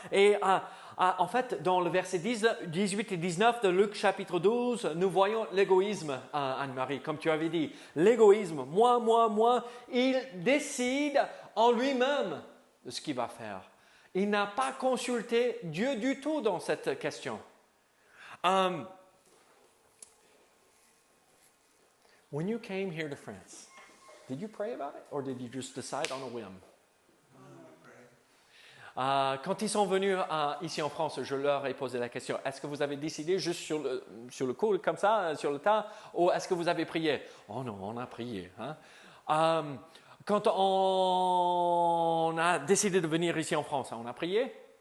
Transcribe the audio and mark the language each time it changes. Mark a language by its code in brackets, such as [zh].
[fr] Et en fait, dans le verset 18 et 19 de Luc chapitre 12, nous voyons l'égoïsme, Anne-Marie, comme tu avais dit. L'égoïsme, moi, il décide en lui-même de ce qu'il va faire. Il n'a pas consulté Dieu du tout dans cette question. [en] When you came here to France, did you pray about it or did you just decide on a whim? [fr] Quand ils sont venus ici en France, je leur ai posé la question, est-ce que vous avez décidé juste sur le coup, comme ça, sur le tas, ou est-ce que vous avez prié? Oh non, on a prié. Quand on a décidé de venir ici en France, on a prié?